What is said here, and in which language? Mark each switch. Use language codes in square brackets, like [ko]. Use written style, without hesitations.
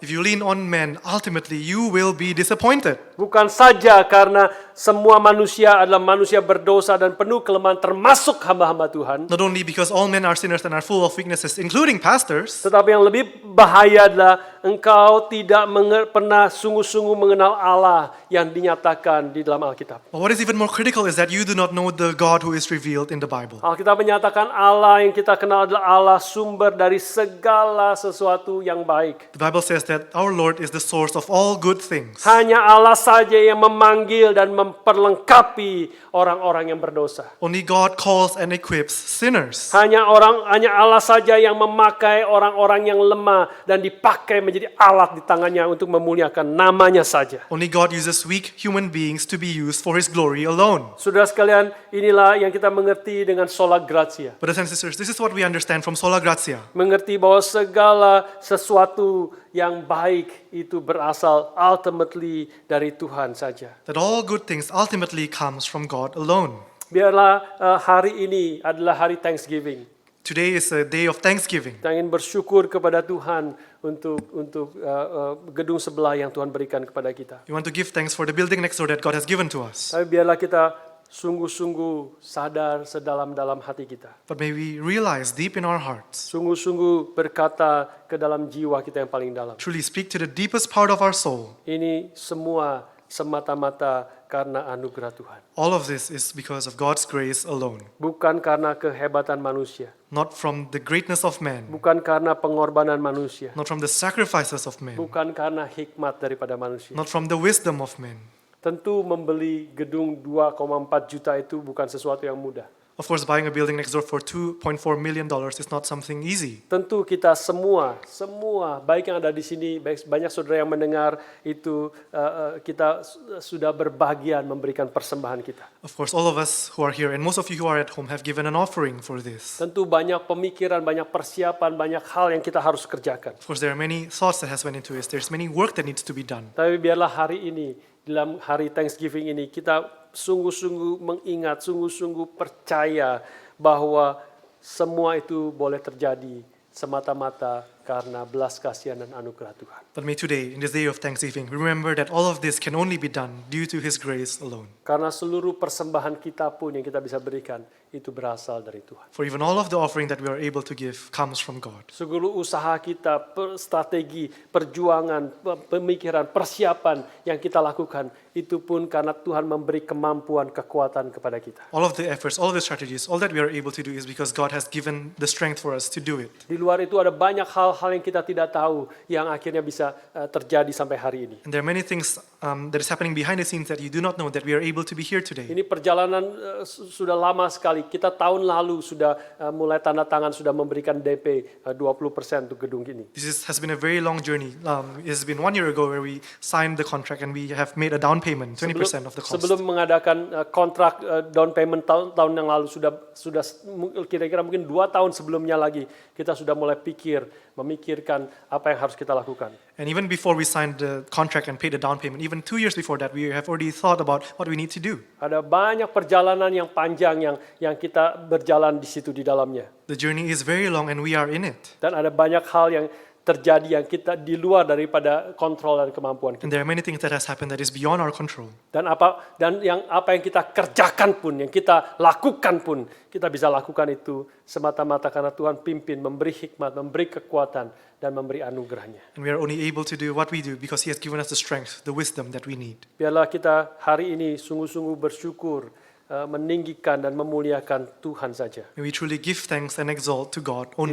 [en] if you lean on men, ultimately you will be disappointed. [id] Bukan saja karena semua manusia adalah manusia berdosa dan penuh kelemahan, termasuk hamba-hamba Tuhan, [en] Not only because all men are sinners and are full of weaknesses, including pastors, [id] tetapi yang lebih bahaya adalah engkau tidak pernah sungguh-sungguh mengenal Allah yang dinyatakan di dalam Alkitab. [en] but what is even more critical is that you do not know the God who is revealed in the Bible. [id] Alkitab menyatakan Allah yang kita kenal adalah Allah sumber dari segala sesuatu yang baik. [en] The Bible says that our Lord is the source of all good things. [id] Hanya Allah saja yang memanggil dan memperlengkapi orang-orang yang berdosa. [en] Only God calls and equips sinners. [id] Hanya Allah saja yang memakai orang-orang yang lemah dan dipakai menjadi alat di tangannya untuk memuliakan namanya saja. [en] Only God uses weak human beings to be used for His glory alone. [id] Saudara sekalian, inilah yang kita mengerti dengan sola gratia. [en] Brothers and sisters, this is what we understand from sola gratia. [id] Mengerti bahwa segala sesuatu yang baik itu berasal ultimately dari Tuhan saja. [en] That all good things ultimately comes from God alone. [id] Biarlah hari ini adalah hari Thanksgiving. [en] Today is a day of thanksgiving. [id] Kita ingin bersyukur kepada Tuhan untuk gedung sebelah yang Tuhan berikan kepada kita. [en] We want to give thanks for the building next door that God has given to us. [id] Tapi biarlah kita sungguh-sungguh sadar sedalam-dalam hati kita. [en] But may we realize deep in our hearts, [id] Sungguh-sungguh berkata ke dalam jiwa kita yang paling dalam. [en] truly speak to the deepest part of our soul. [id] Ini semua semata-mata karena anugerah Tuhan. [en] All of this is because of God's grace alone, [id] Bukan karena kehebatan manusia. [en] not from the greatness of man, [id] Bukan karena pengorbanan manusia. [en] not from the sacrifices of men, [id] Bukan karena hikmat daripada manusia. [en] not from the wisdom of men. [id] Tentu membeli gedung 2,4 juta itu bukan sesuatu yang mudah. [en] Of course, buying a building next door for $2.4 million is not something easy. [id] Tentu kita semua baik yang ada di sini, baik banyak saudara yang mendengar itu, kita sudah berbagian memberikan persembahan kita. [en] Of course, all of us who are here and most of you who are at home have given an offering for this. [id] Tentu banyak pemikiran, banyak persiapan, banyak hal yang kita harus kerjakan. [en] Of course, there are many thoughts that has went into this. There's many work that needs to be done. [id] Tapi biarlah hari ini, dalam hari Thanksgiving ini, kita sungguh-sungguh mengingat, sungguh-sungguh percaya bahwa semua itu boleh terjadi semata-mata karena belas kasihan dan anugerah Tuhan. [en] But may today, in this day of thanksgiving, remember that all of this can only be done due to His grace alone. [id] Karena seluruh persembahan kita pun yang kita bisa berikan itu berasal dari Tuhan. [en] For even all of the offering that we are able to give comes from God. [id] Seluruh usaha kita, strategi, perjuangan, pemikiran, persiapan yang kita lakukan itu pun karena Tuhan memberi kemampuan, kekuatan kepada kita. [en] All of the efforts, all of the strategies, all that we are able to do is because God has given the strength for us to do it. [id] Di luar itu ada banyak hal hal-hal yang kita tidak tahu yang akhirnya bisa terjadi sampai hari ini. [en] And there are many things that is happening behind the scenes that you do not know that we are able to be here today. [id] Ini perjalanan sudah lama sekali. Kita tahun lalu sudah mulai tanda tangan, sudah memberikan DP 20% untuk gedung ini. [en] Has been a very long journey. It has been 1 year ago where we signed the contract and we have made a down payment, 20% of the cost. [id] Sebelum mengadakan kontrak down payment tahun yang lalu sudah kira-kira mungkin 2 tahun sebelumnya lagi kita sudah mulai memikirkan apa yang harus kita lakukan. [en] And even before we signed the contract and paid the down payment, even 2 years before that, we have already thought about what we need to do. [id] Ada banyak perjalanan yang panjang yang kita berjalan di situ di dalamnya. [en] The journey is very long and we are in it. [id] Dan ada banyak hal yang terjadi yang kita di luar daripada kontrol dan kemampuan kita. [en] And there are many things that has happened that is beyond our control. [id] Dan apa yang kita kerjakan pun, yang kita lakukan pun, kita bisa lakukan itu semata-mata karena Tuhan pimpin, memberi hikmat, memberi kekuatan, dan memberi anugerahnya. [en] And we are only able to do what we do because He has given us the strength, the wisdom that we need. [id] Biarlah kita hari ini sungguh-sungguh bersyukur, meninggikan dan memuliakan Tuhan saja. [en] May we truly give thanks and exalt to God only.